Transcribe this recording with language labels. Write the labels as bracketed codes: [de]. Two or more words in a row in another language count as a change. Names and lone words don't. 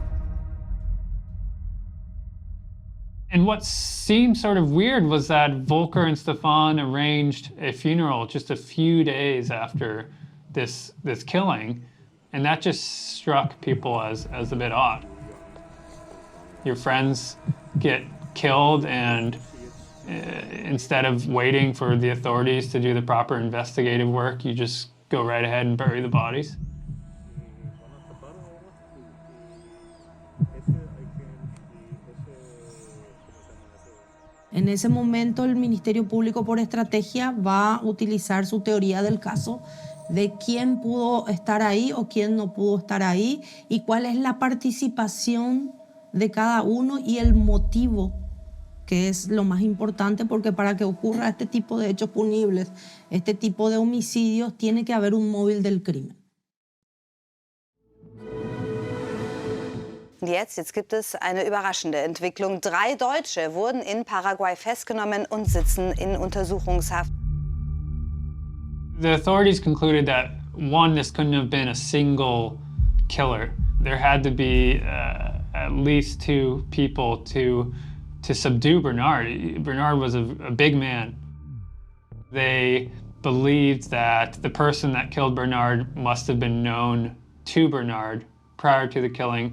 [en] And what seemed sort of weird was that Volker and Stefan arranged a funeral just a few days after this killing, and that just struck people as a bit odd. Your friends get killed, and instead of waiting for the authorities to do the proper investigative work, you just go right ahead and bury the bodies. [es] En ese momento el Ministerio Público por estrategia va a utilizar su teoría del caso de quién pudo estar ahí o quién no pudo estar ahí y cuál es la participación de cada uno y el motivo, que es lo más importante, porque para que ocurra este tipo de hechos punibles, este tipo de homicidios, tiene que haber un móvil del crimen. [de] Jetzt gibt es eine überraschende Entwicklung. 3 Deutsche wurden in Paraguay festgenommen und sitzen in Untersuchungshaft. [en] The authorities concluded that, one, this couldn't have been a single killer. There had to be at least 2 people to subdue Bernard. Bernard was a big man. They believed that the person that killed Bernard must have been known to Bernard prior to the killing.